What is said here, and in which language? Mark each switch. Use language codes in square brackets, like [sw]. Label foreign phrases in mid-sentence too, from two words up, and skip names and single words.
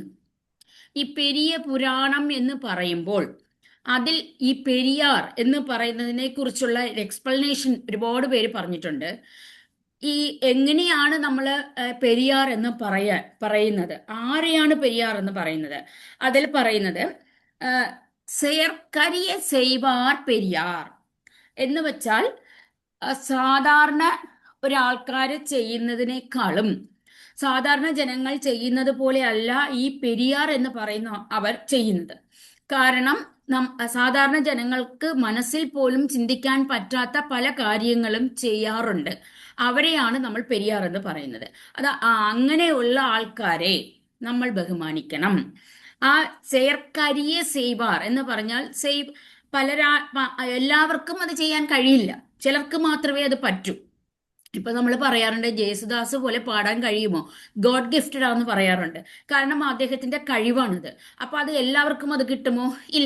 [ml] ഈ പെരിയ പുരാണം എന്ന് പറയുമ്പോൾ അതിൽ ഈ പെരിയാർ എന്ന് പറയുന്നതിനെ കുറിച്ചുള്ള എക്സ്പ്ലനേഷൻ ഒരുപാട് പേര് പറഞ്ഞിട്ടുണ്ട്. ഈ എങ്ങനെയാണ് നമ്മൾ പെരിയാർ എന്ന് പറയുന്നത്, ആരെയാണ് പെരിയാർ എന്ന് പറയുന്നത്? അതിൽ പറയുന്നത് [ta] செயற்கரிய செய்வார் [ml] പെരിയാർ എന്ന് വെച്ചാൽ സാധാരണ ഒരാൾക്കാർ ചെയ്യുന്നതിനേക്കാളും, സാധാരണ ജനങ്ങൾ ചെയ്യുന്നത് പോലെയല്ല ഈ പെരിയാർ എന്ന് പറയുന്ന അവർ ചെയ്യുന്നത്. കാരണം സാധാരണ ജനങ്ങൾക്ക് മനസ്സിൽ പോലും ചിന്തിക്കാൻ പറ്റാത്ത പല കാര്യങ്ങളും ചെയ്യാറുണ്ട്. അവരെയാണ് നമ്മൾ പെരിയാർ എന്ന് പറയുന്നത്. അങ്ങനെയുള്ള ആൾക്കാരെ നമ്മൾ ബഹുമാനിക്കണം. ആ [ta] செயற்கரிய செய்வார் [ml] എന്ന് പറഞ്ഞാൽ എല്ലാവർക്കും അത് ചെയ്യാൻ കഴിയില്ല. ചിലർക്ക് മാത്രമേ അത് പറ്റൂ. ഇപ്പൊ നമ്മൾ പറയാറുണ്ട് ജേസുദാസ് പോലെ പാടാൻ കഴിയുമോ, [en] God gifted [ml] ആണെന്ന് പറയാറുണ്ട്. കാരണം അദ്ദേഹത്തിന്റെ കഴിവാണിത്. അപ്പൊ അത് എല്ലാവർക്കും അത് കിട്ടുമോ? ഇല്ല.